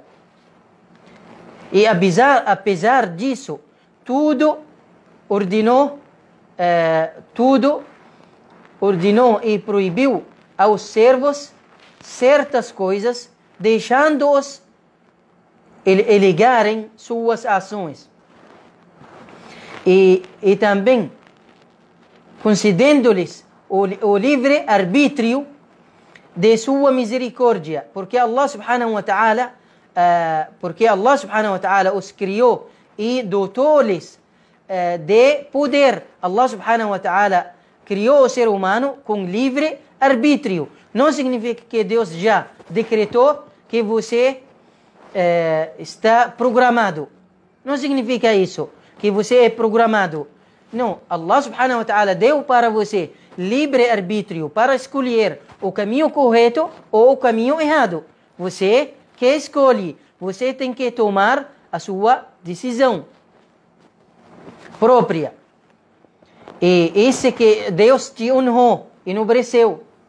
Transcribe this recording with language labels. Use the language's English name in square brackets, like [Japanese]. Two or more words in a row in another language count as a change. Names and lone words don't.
[Portuguese] E apesar disso, tudo ordenou e proibiu aos servos certas coisas, deixando-os elegarem suas ações. E também concedendo-lhes o livre arbítrio de sua misericórdia, porque [Arabic] الله سبحانه وتعالى [Portuguese] os criou e dotou-lhes de poder. [Arabic] الله سبحانه وتعالى [Portuguese] criou o ser humano com livre arbítrio. Não significa que Deus já decretou que você está programado. Não significa isso, que você é programado. Não, [Arabic] الله سبحانه وتعالى [Portuguese] deu para você livre arbítrio para escolher o caminho correto ou o caminho errado. Você que escolhe, você tem que tomar a sua decisão própria. E esse que Deus te honrou, enobreceu.